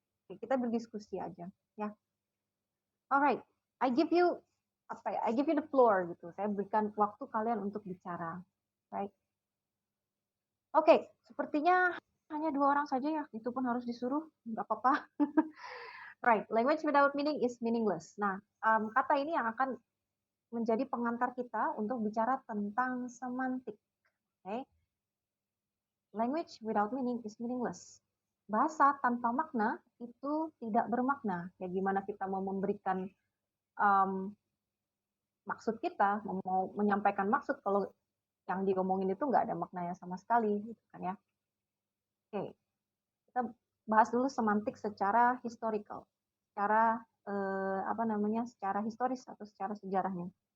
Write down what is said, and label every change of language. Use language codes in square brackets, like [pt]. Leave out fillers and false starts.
[id] Oke, kita berdiskusi aja, ya. [en] Alright, I give you the floor [id] gitu. Saya berikan waktu kalian untuk bicara, right? Oke, sepertinya hanya 2 orang saja ya. Itu pun harus disuruh, nggak apa-apa. [en] Right, language without meaning is meaningless. [id] Nah, kata ini yang akan menjadi pengantar kita untuk bicara tentang semantik. [en] Okay? Language without meaning is meaningless. [id] Bahasa tanpa makna itu tidak bermakna. Ya gimana kita mau memberikan maksud kita, mau menyampaikan maksud kalau yang diomongin itu nggak ada maknanya sama sekali, gitu kan ya. Oke, kita bahas dulu semantik secara historical, secara secara historis atau secara sejarahnya.